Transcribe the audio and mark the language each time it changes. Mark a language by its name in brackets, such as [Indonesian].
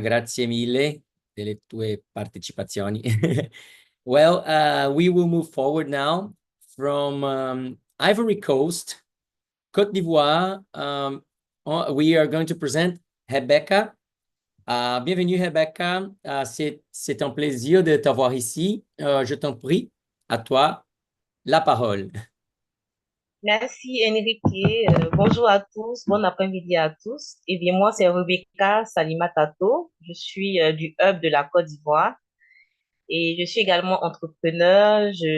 [Italian] Grazie mille delle tue partecipazioni. [English] Well, we will move forward now from Ivory Coast, Côte d'Ivoire. We are going to present Rebecca. [French] Bienvenue, Rebecca. C'est un plaisir de t'avoir ici. Je t'en prie, à toi la parole. Merci Enrique. Bonjour à tous, bon après-midi à tous. Eh bien, moi, c'est Rebecca Salimatato. Je suis du Hub de la Côte d'Ivoire et je suis également entrepreneur.